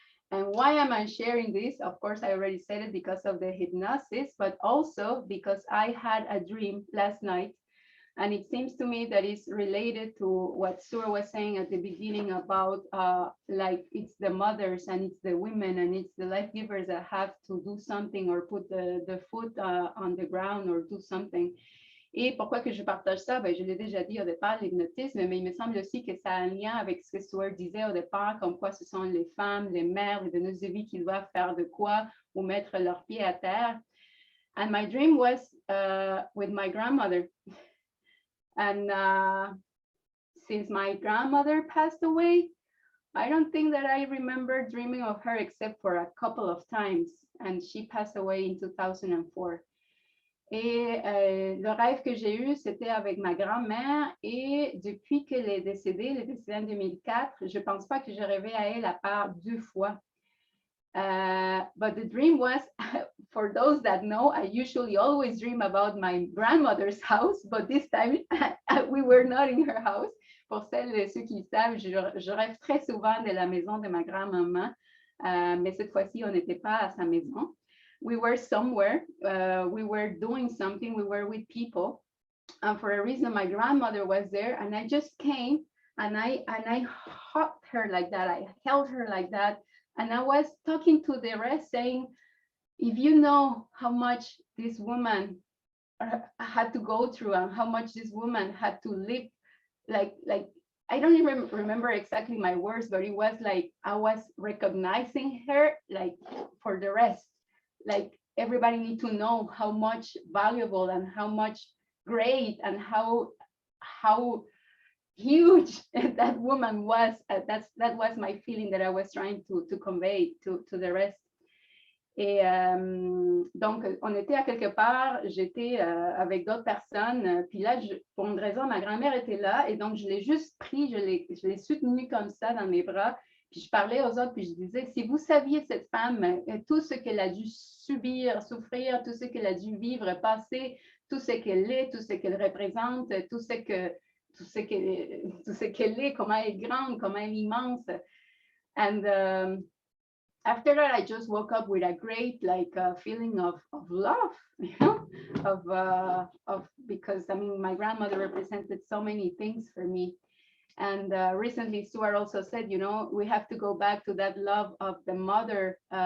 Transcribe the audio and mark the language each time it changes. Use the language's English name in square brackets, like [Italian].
[English] And why am I sharing this? Of course, I already said it because of the hypnosis, but also because I had a dream last night. And it seems to me that it's related to what Stuart was saying at the beginning about like it's the mothers and it's the women and it's the life givers that have to do something or put the foot on the ground or do something. [French] Et pourquoi que je partage ça? Ben, je l'ai déjà dit au départ, l'hypnotisme, mais il me semble aussi que ça a un lien avec ce que Stuart disait au départ, comme quoi ce sont les femmes, les mères, les donneuses de vie qui doivent faire de quoi ou mettre leurs pieds à terre. [English] And my dream was with my grandmother. And since my grandmother passed away, I don't think that I remember dreaming of her except for a couple of times. And she passed away in 2004. [French] Et le rêve que j'ai eu, c'était avec ma grand-mère. Et depuis qu'elle est décédée en 2004, je ne pense pas que j'ai rêvé à elle à part 2 fois. [English] But the dream was, for those that know, I usually always dream about my grandmother's house, but this time we were not in her house. [French] Pour celles et ceux qui savent, je rêve très souvent de la maison de ma grand-maman, mais cette fois-ci, on n'était pas à sa maison. [English] We were somewhere, we were doing something, we were with people. And for a reason, my grandmother was there and I just came and I hugged her like that. I held her like that. And I was talking to the rest saying, if you know how much this woman had to go through and how much this woman had to live, like I don't even remember exactly my words, but it was like I was recognizing her like for the rest. Like everybody need to know how much valuable and how much great and how huge that woman was. That was my feeling that I was trying to convey to the rest. [French] Et donc, on était à quelque part, j'étais avec d'autres personnes, puis là, pour une raison, ma grand-mère était là, et donc je l'ai juste pris, je l'ai soutenue comme ça dans mes bras, puis je parlais aux autres, puis je disais, si vous saviez cette femme, tout ce qu'elle a dû subir, souffrir, tout ce qu'elle a dû vivre, passer, tout ce qu'elle est, tout ce qu'elle représente, tout ce qu'elle est, comment elle est grande, comment elle est immense. [English] And after that, I just woke up with a great feeling of love, you know, of because I mean my grandmother represented so many things for me. And recently, Stuart also said, you know, we have to go back to that love of the mother.